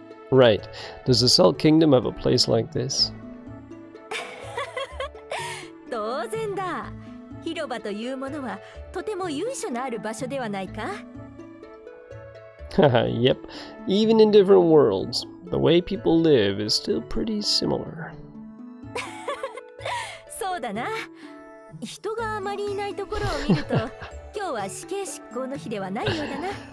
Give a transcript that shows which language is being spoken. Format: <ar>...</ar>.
<en>Right. Does the Salt Kingdom have a place like this?</en> <ja>当然だ。広場というものはとても由緒のある場所ではないか?</ja> <en>Haha, yep. Even in different worlds, the way people live is still pretty similar.</en> <ja>そうだな。人があまりいないところを見ると、今日は死刑執行の日ではないようだな。</ja>